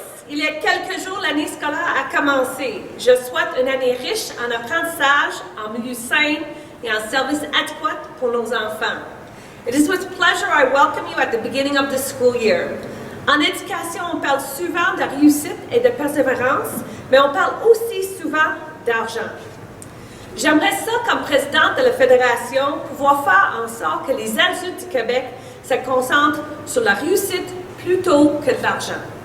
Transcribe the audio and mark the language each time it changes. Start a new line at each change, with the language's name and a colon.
French: il y a quelques jours, l'année scolaire a commencé. Je souhaite une année riche en apprentissage, en milieu sain et en services adéquats pour nos enfants.
English: It is with pleasure I welcome you at the beginning of the school year.
French: En éducation, on parle souvent de réussite et de persévérance, mais on parle aussi souvent d'argent. J'aimerais ça, comme présidente de la Fédération, pouvoir faire en sorte que les adultes du Québec se concentrent sur la réussite plutôt que de l'argent.